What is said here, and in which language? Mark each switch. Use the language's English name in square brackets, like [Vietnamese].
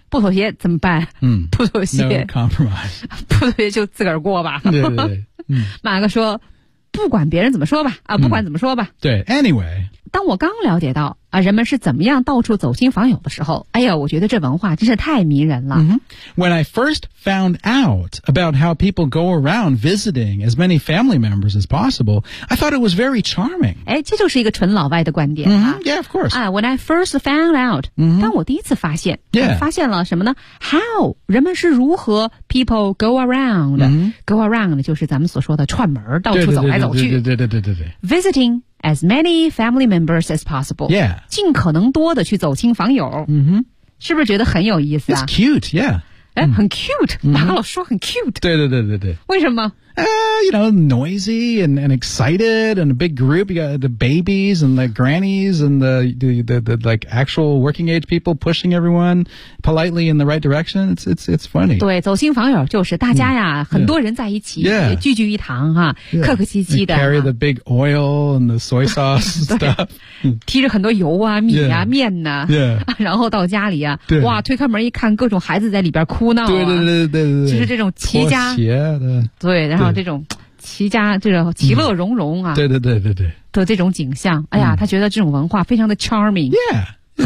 [Chinese] 不妥协怎么办、嗯、不妥协 [English] no compromise [Chinese] 不妥协就自个儿过吧对对对、嗯、马哥说不管别人怎么说吧啊，不管怎么说吧、嗯、对 [English] anyway [Chinese] 当我刚了解到啊，人们是怎么样到处走亲访友的时候，哎呀，我觉得这文化真是太迷人了。 [English] Mm-hmm. When I first found out about how people go around visiting as many family members as possible, I thought it was very charming. [Chinese] 哎，这就是一个纯老外的观点啊。 [English] Mm-hmm. Yeah, of course. 啊 ，When I first found out,、 mm-hmm. [Chinese] 当我第一次发现， [English] yeah. [Chinese] 发现了什么呢 ？ [English] How [Chinese] 人们是如何 [English] people go around?、 Mm-hmm. Go around [Chinese] 就是咱们所说的串门，到处走来走去。对对对对对对。 [English] Visiting. As many family members as possible. Yeah. [Chinese] 尽可能多的去走亲访友。 [English] Mm-hmm. [Chinese] 是不是觉得很有意思啊 [English] It's cute, yeah. [Chinese] 哎、mm-hmm. 很 cute. 马老说很 cute. 对对对对对。为什么 [English] You know, noisy and excited and a big group. You got the babies and the grannies and the like actual working age people pushing everyone politely in the right direction. It's funny. [Chinese] 对，走亲访友就是大家呀，很多人在一起， [English] yeah. [Chinese] 聚聚一堂哈、 [English] yeah. [Chinese] 客客气气的。 [English] They carry the big oil and the soy sauce stuff. [Chinese] 提着很多油啊、米啊、 [English] yeah. [Chinese] 面呐、啊， [English] yeah. [Chinese] 然后到家里啊，哇，推开门一看，各种孩子在里边哭闹、啊，对对对对对对，就是这种齐家，拖鞋的对，然后这种。齐家这个其乐融融啊、嗯、对对对对对的这种景象哎呀、嗯、他觉得这种文化非常的 charming [English] yeah, yeah,